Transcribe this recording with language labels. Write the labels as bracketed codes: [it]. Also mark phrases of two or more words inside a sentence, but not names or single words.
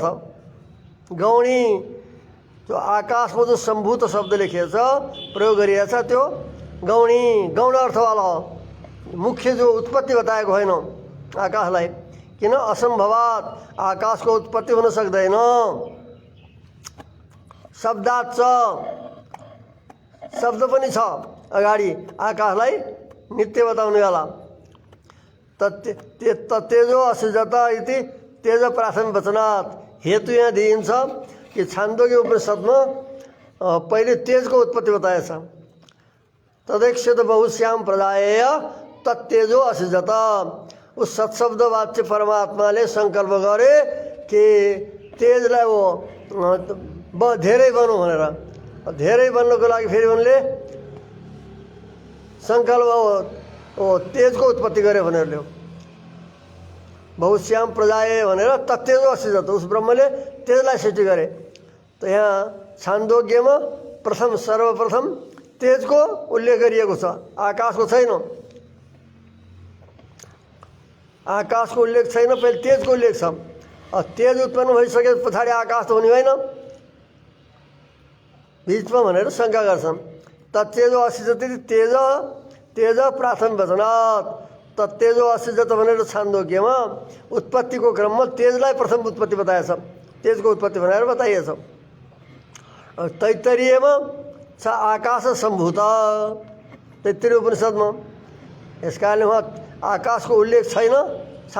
[ne] गौणी जो आकाशमा जो सम्भूत शब्द लेखिएको छ प्रयोग गरिएको छ त्यो गौणी गौण अर्थवाला हो। मुख्य जो उत्पत्ति बताएको होइन आकाशलाई, किन असम्भवात आकाशको उत्पत्ति हुन सक्दैन। [sa] शब्दात् च [ne] शब्द पनि छ अगाडि आकाशलाई नित्य बताउनेवाला। [sa] तेजो असृजत इति [ne] तेज [sa] प्राथमिक वचनात् [ne] हेतु यहाँ दिइन्छ कि छान्दोग्य उपनिषदमा पहिले तेजको उत्पत्ति बताएछ। [sa] तदैक्षत बहुश्याम प्रजाएय तत्तेजो असृजत। [ne] उस सत्शब्द वाच्य परमात्माले सङ्कल्प गरे कि तेजलाई धेरै बन्नु भनेर। धेरै बन्नको लागि फेरि उनले सङ्कल्प तेजको उत्पत्ति गरे भनेर ल्यायो। [sa] बहुश्याम प्रजाए [ne] भनेर [sa] तत्तेजो असृजत, [ne] उस ब्रह्मले तेजलाई सृष्टि गरे। त यहाँ छान्दोग्यमा सर्वप्रथम तेजको उल्लेख गरिएको छ, आकाशको छैन। आकाशको उल्लेख छैन, पहिले तेजको उल्लेख छ। तेज उत्पन्न भइसके पछाडि आकाश त हुने होइन बिचमा भनेर शङ्का गर्छन्। [sa] तत्तेजो असृजत तेज तेज प्राथमिक वचनात्। तत्तेजो असृजत [ne] भनेर छान्दोग्यमा उत्पत्तिको क्रममा तेजलाई प्रथम उत्पत्ति बताएछ, तेजको उत्पत्ति भनेर बताइएछ। तैत्तरीयमा छ आकाश सम्भूत, तैत्तरीय उपनिषदमा। यस कारणले उहाँ आकाशको उल्लेख छैन छान्दोग्यमा।